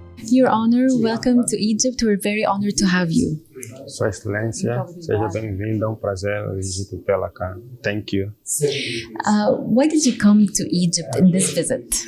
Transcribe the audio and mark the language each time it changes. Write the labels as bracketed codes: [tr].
[en] Your Honor, welcome to Egypt. We're very honored to have you. [pt] Sua Excelência, seja bem-vinda. É prazer Egito tê-la cá. [en] Thank you. Why did you come to Egypt in this visit?